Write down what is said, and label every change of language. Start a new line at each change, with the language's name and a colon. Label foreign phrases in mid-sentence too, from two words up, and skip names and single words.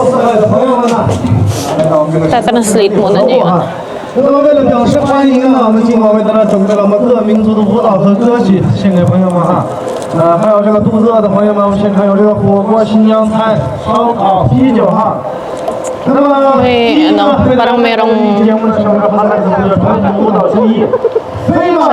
Filipino: Tatranslate muna niya yun.
Chinese: 那么为了表示欢迎呢，我们今晚为大家准备了我们各民族的舞蹈和歌曲，献给朋友们哈。还有这个肚子饿的朋友们，我们现场有这个火锅、新疆菜、烧烤、啤酒哈。那么
Filipino: May, ano, parang merong
Chinese: 节目的时候，它来自这个传统舞蹈之一。飞马